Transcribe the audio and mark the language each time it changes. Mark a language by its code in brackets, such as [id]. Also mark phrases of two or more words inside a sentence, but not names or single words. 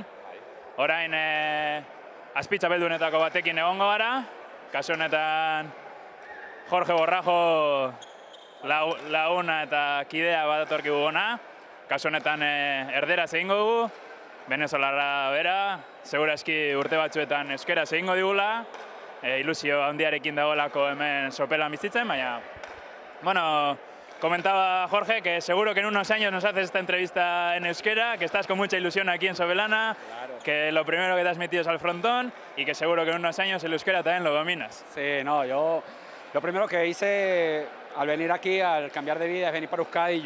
[eu] Orain azpitxapeldunetako batekin egongo gara, kasu honetan Jorge Borrajo laguna eta kidea bat atorkigu gona, kasu honetan erderaz egingo dugu, venezolarra bera, segurazki urte batzuetan euskeraz egingo digula, ilusio handiarekin dagoelako hemen sopelan bizitzen, baina, bueno, [es] comentaba Jorge que seguro que en unos años nos haces esta entrevista en euskera, que estás con mucha ilusión aquí en Sobelana, claro, que lo primero que te has metido es al frontón y que seguro que en unos años el euskera también lo dominas. Sí, no, yo lo primero que hice al venir aquí, al cambiar de vida, es venir para Euskadi.